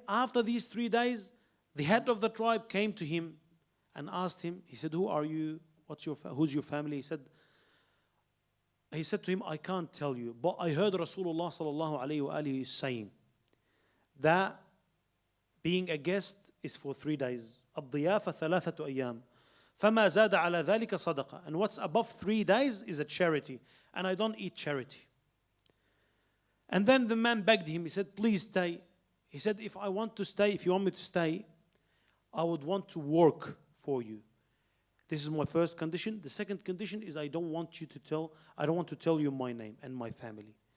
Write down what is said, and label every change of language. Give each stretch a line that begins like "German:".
English: After these 3 days, the head of the tribe came to him and asked him, he said, who are you? Who's your family? He said to him, I can't tell you, but I heard Rasulullah sallallahu alayhi wa alihi saying that being a guest is for 3 days.
Arabic: الضيافة ثلاثة أيام فما زاد على ذلك صدقة.
English: And what's above 3 days is a charity. And I don't eat charity. And then the man begged him. He said, please stay. He said, if I want to stay, if you want me to stay, I would want to work for you. This is my first condition. The second condition is I don't want to tell you my name and my family.